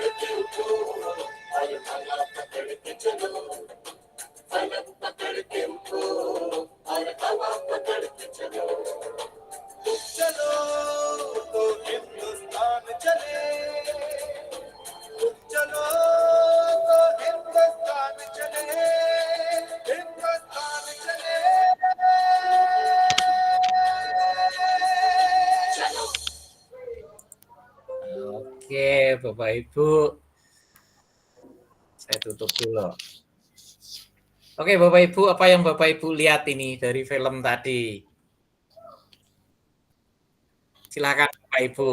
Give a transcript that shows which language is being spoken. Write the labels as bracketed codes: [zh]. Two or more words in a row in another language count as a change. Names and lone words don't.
[hi] के उठो और हवा पकड़ के चलो फलक पकड़ के उठो और हवा पकड़ के चलो चलो तो हिंदुस्तान चले चलो तो हिंदुस्तान चले हिंदुस्तान चले चलो [id] Oke, Bapak Ibu. Saya tutup dulu. Oke, Bapak Ibu, apa yang Bapak Ibu lihat ini dari film tadi? Silakan Bapak Ibu.